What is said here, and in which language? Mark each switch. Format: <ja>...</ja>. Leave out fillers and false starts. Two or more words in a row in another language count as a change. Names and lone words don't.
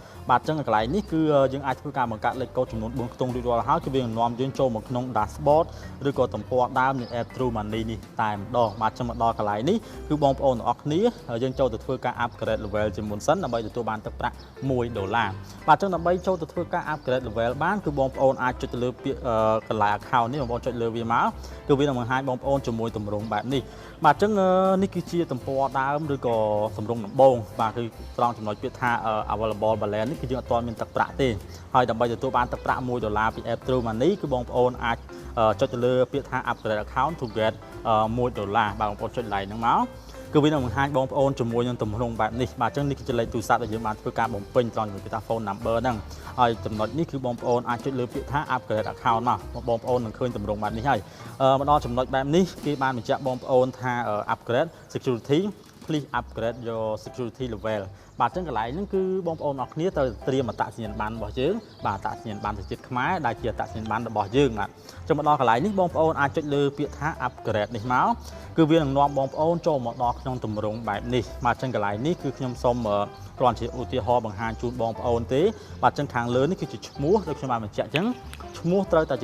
<km>បាទចឹងកន្លែងនេះគឺយើងអាចធ្វើការបង្កើតលេខកូដចំនួន4ខ្ទង់រួចរាល់ហើយគឺវានឹងនាំយើងចូលមកក្នុង dashboard ឬក៏ទំព័រដើមនៃ app TrueMoney នេះតែម្ដងបាទចឹងមកដល់កន្លែងនេះគឺបងប្អូនទាំងអស់គ្នាយើងចូលទៅធ្វើការ</km> <en>upgrade level</en> <km>ជាមុនសិនដើម្បីទទួលបានទឹកប្រាក់$1បាទចឹងដើម្បីចូលទៅធ្វើការ</km> <en>upgrade level</en> <km>បានគឺបងប្អូនអាចចុចទៅលើពាក្យកន្លែង account នេះបងប្អូនចុចលើវាមកគឺវានឹងបង្ហាញបងប្អូនជាមួយទម្រង់បែបនេះបាទចឹងនេះគឺជាទំព័រ ដើមឬក៏ទម្រង់ដំបូងបាទគឺត្រង់ចំណុចពាក្យថា</km> <en>available balance</en> <km>នេះគឺយើងអត់ទាន់មានទឹកប្រាក់ទេហើយដើម្បីទទួលបានទឹកប្រាក់$1ពី app TrueMoney គឺបងប្អូនអាចចុចទៅលើពាក្យថា</km> <en>upgrade account to get $1</en> <km>បាទបងប្អូនចុចកន្លែងហ្នឹងមកគឺវានឹងបង្ហាញបងប្អូនជាមួយនឹងទម្រង់បែបនេះបាទអញ្ចឹងនេះគឺជាលេខទូរស័ព្ទដែលយើងបានធ្វើការបំពេញត្រង់ជាមួយពាក្យថា</km> <en>phone number</en> <km>ហ្នឹងហើយចំណុចនេះគឺបងប្អូនអាចចុចលើពាក្យថា</km> <en>upgrade account</en> <km>មកបងប្អូននឹងឃើញទម្រង់បែបនេះហើយមកដល់ចំណុចបែបនេះគេបានបញ្ជាក់បងប្អូនថា</km> <en>upgrade security please upgrade your security level</en> <km>បាទអញ្ចឹងកន្លែងហ្នឹងគឺបងប្អូនអរគ្នាត្រូវត្រៀមអត្តស ញ្ញាណប័ណ្ណរបស់យើងបាទអត្តសញ្ញាណប័ណ្ណប្រជាជាតិខ្មែរដែលជាអត្តសញ្ញាណប័ណ្ណរបស់យើងបាទអញ្ចឹងមកដល់កន្លែងនេះបងប្អូនអាចចុចលើពាក្យថា upgrade នេះមកគឺវានឹងនាំបងប្អូនចូលមកដល់ក្នុងទម្រង់បែប នេះបាទអញ្ចឹងកន្លែងនេះគឺខ្ញុំសូមគ្រាន់ជាឧទាហរណ៍បង្ហាញជូនបងប្អូនទេបាទអញ្ចឹងខាងលើនេះគឺជាឈ្មោះដូចខ្ញុំបានបញ្ជាក់អញ្ចឹងឈ្មោះត្រូវតែ</km>